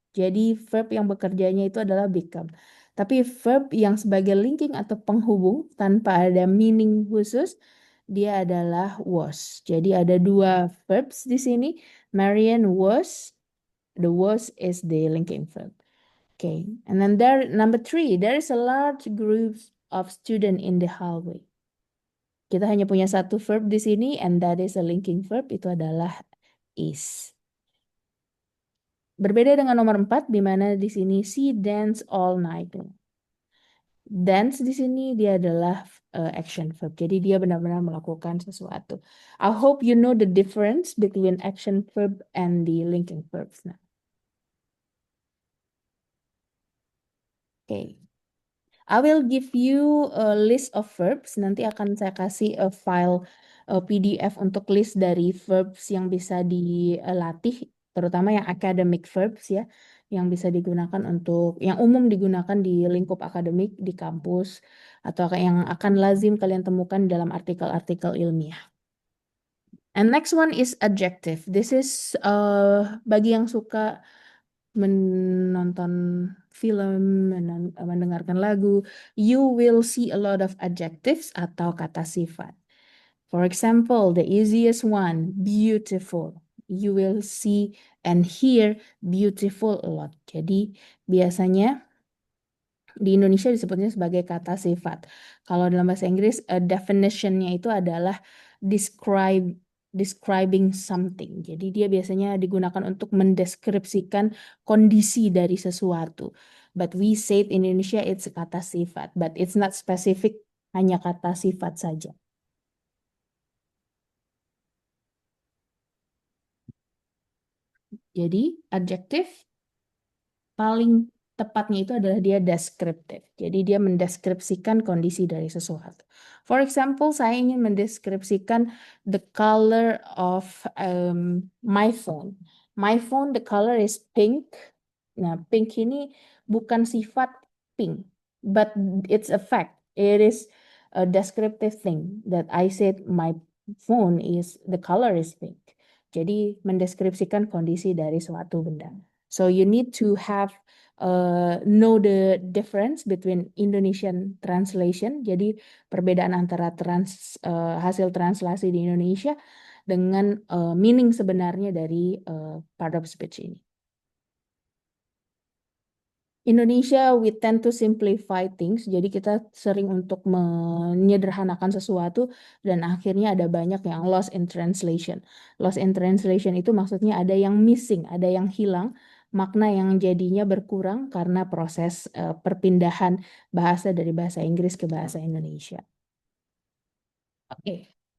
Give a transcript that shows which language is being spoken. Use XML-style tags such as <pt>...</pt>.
<id>Jadi verb yang bekerjanya itu adalah become. Tapi verb yang sebagai linking atau penghubung tanpa ada meaning khusus, dia adalah was. Jadi ada dua verbs di sini.</id> <en>Marian was, the was is the linking verb. Okay, and then number 3, there is a large group of students in the hallway.</en> <id>Kita hanya punya satu verb di sini,</id> <en>and that is a linking verb,</en> <id>itu adalah is. Berbeda dengan nomor 4, di mana di sini</id> <en>she dance all night.</en> <id>Dance di sini dia adalah action verb, jadi dia benar-benar melakukan sesuatu.</id> <en>I hope you know the difference between action verb and the linking verbs. Nah. Okay. I will give you a list of verbs.</en> <id>Nanti akan saya kasih file PDF untuk list dari verbs yang bisa dilatih, terutama yang academic verbs ya, yang bisa digunakan yang umum digunakan di lingkup akademik di kampus atau yang akan lazim kalian temukan dalam artikel-artikel ilmiah.</id> <en>And next one is adjective. This is</en> <id>bagi yang suka menonton film, mendengarkan lagu,</id> <en>you will see a lot of adjectives</en> <id>atau kata sifat.</id> <en>For example, the easiest one, beautiful. You will see and hear beautiful a lot.</en> <id>Jadi biasanya di Indonesia disebutnya sebagai kata sifat. Kalau dalam bahasa Inggris, definition-nya itu adalah describing something. Jadi dia biasanya digunakan untuk mendeskripsikan kondisi dari sesuatu.</id> <en>But we say in Indonesia it's kata sifat, but it's not specific,</en> <id>hanya kata sifat saja. Jadi adjektif paling tepatnya itu adalah dia deskriptif. Jadi dia mendeskripsikan kondisi dari sesuatu.</id> <en>For example,</en> <id>saya ingin mendeskripsikan</id> <en>the color of my phone. My phone, the color is pink. Nah,</en> <id>pink ini bukan sifat pink,</id> <en>but it's a fact. It is a descriptive thing that I said my phone is the color is pink.</en> <id>Jadi mendeskripsikan kondisi dari suatu benda.</id> <en>So you need to have know the difference between Indonesian translation.</en> <id>Jadi perbedaan antara hasil translasi di Indonesia dengan meaning sebenarnya dari part of speech ini.</id> <en>Indonesia, we tend to simplify things.</en> <id>Jadi kita sering untuk menyederhanakan sesuatu dan akhirnya ada banyak yang</id> <en>lost in translation. Lost in translation</en> <id>itu maksudnya ada yang missing, ada yang hilang, makna yang jadinya berkurang karena proses perpindahan bahasa dari bahasa Inggris ke bahasa Indonesia. Oke.</id>